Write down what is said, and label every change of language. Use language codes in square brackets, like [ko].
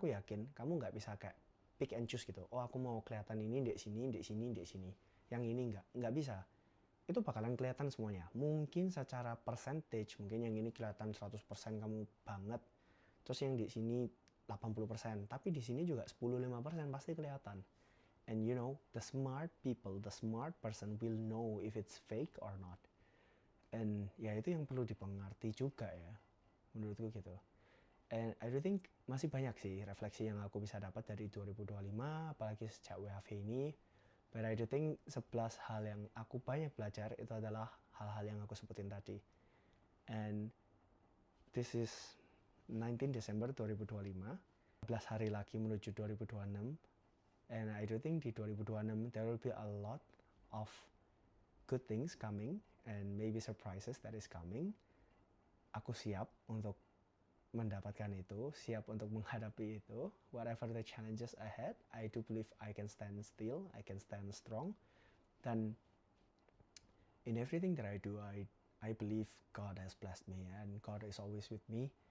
[id] Karena aku yakin kamu nggak bisa kayak [en] pick and choose [id] gitu. Oh, aku mau kelihatan ini di sini, di sini, di sini. Yang ini nggak bisa. Itu bakalan kelihatan semuanya. Mungkin secara percentage, mungkin yang ini kelihatan 100% kamu banget. Terus yang di sini 80%, tapi di sini juga 10-5% pasti kelihatan. [en] And you know, the smart people, the smart person will know if it's fake or not. [id] And ya itu yang perlu dipengerti juga ya, menurutku gitu. [en] And I do think [id] masih banyak sih refleksi yang aku bisa dapat dari 2025, apalagi sejak WFH ini. [en] But I do think [id] 11 hal yang aku banyak belajar itu adalah hal-hal yang aku sebutin tadi. [en] And this is [id] 19 Desember 2025, 11 hari lagi menuju 2026. [en] And I do think di 2026 there will be a lot of good things coming and maybe surprises that is coming. [id] Aku siap untuk mendapatkan itu, siap untuk menghadapi itu. [en] Whatever the challenges ahead, I do believe I can stand still, I can stand strong. Dan in everything that I do, I believe God has blessed me and God is always with me.